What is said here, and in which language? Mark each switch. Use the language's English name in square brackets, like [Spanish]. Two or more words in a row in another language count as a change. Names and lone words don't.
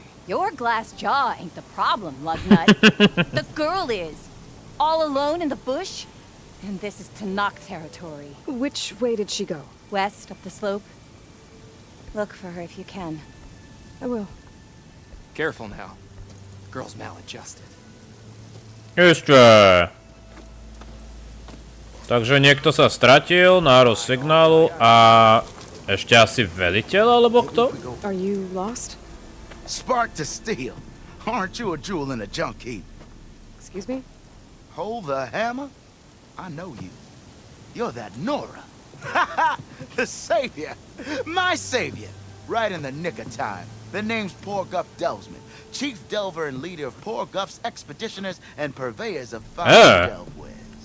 [English] Your glass jaw ain't the problem, lugnut. The girl is. All alone in the bush. And this is Tanakh territory. Which way did she go? West, up the slope. Look for her if you can. I will. Careful now. Girl's maladjusted. [Slovak] Ešte. Takže niekto sa stratil, nároz signálu a ešte asi veliteľ, alebo kto? [English] Are you lost? Spark to steel. Aren't you a jewel in a junk heap? Excuse me? Hold the hammer? I know you. You're that Nora. The savior. My savior. Right in the nick of time. The name's Poor Guff Delvesman, chief delver and leader of Poor Guff's expeditioners and purveyors of fine delve wares.